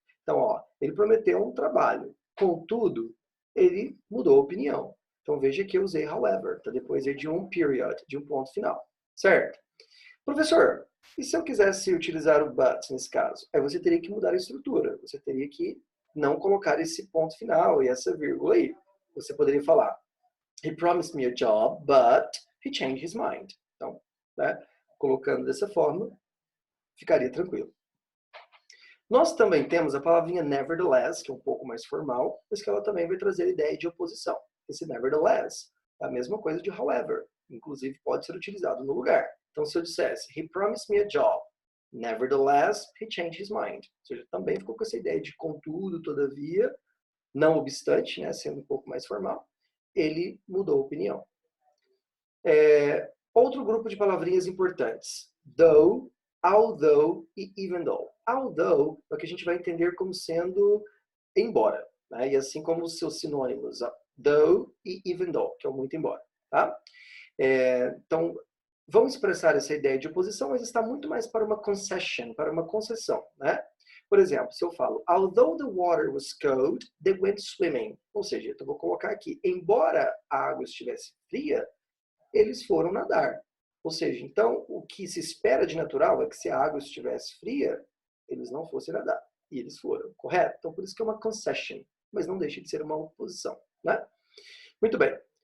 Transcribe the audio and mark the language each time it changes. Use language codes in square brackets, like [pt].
[pt] Então, ó, ele prometeu um trabalho, contudo, ele mudou a opinião. Então, veja que eu usei however, tá? Depois de um period, de um ponto final, certo? Professor, e se eu quisesse utilizar o but nesse caso? Aí você teria que mudar a estrutura, você teria que não colocar esse ponto final e essa vírgula aí. Você poderia falar, [en] he promised me a job, but he changed his mind. [pt] Então, né, colocando dessa forma, ficaria tranquilo. Nós também temos a palavrinha nevertheless, que é um pouco mais formal, mas que ela também vai trazer a ideia de oposição. Esse nevertheless é a mesma coisa de however, inclusive pode ser utilizado no lugar. Então, se eu dissesse, [en] he promised me a job, nevertheless, he changed his mind. [pt] Ou seja, também ficou com essa ideia de contudo, todavia, não obstante, né, sendo um pouco mais formal, ele mudou a opinião. Outro grupo de palavrinhas importantes. Though, although e even though. Although é o que a gente vai entender como sendo embora, né? E assim como os seus sinônimos, though e even though, que é o muito embora, tá? Então, vamos expressar essa ideia de oposição, mas está muito mais para uma concession, para uma concessão, né? Por exemplo, se eu falo, [en] although the water was cold, they went swimming. [pt] Ou seja, eu vou colocar aqui, embora a água estivesse fria, eles foram nadar. Ou seja, então, o que se espera de natural é que se a água estivesse fria, eles não fossem nadar. E eles foram, correto? Então, por isso que é uma concession, mas não deixa de ser uma oposição, né? Muito bem.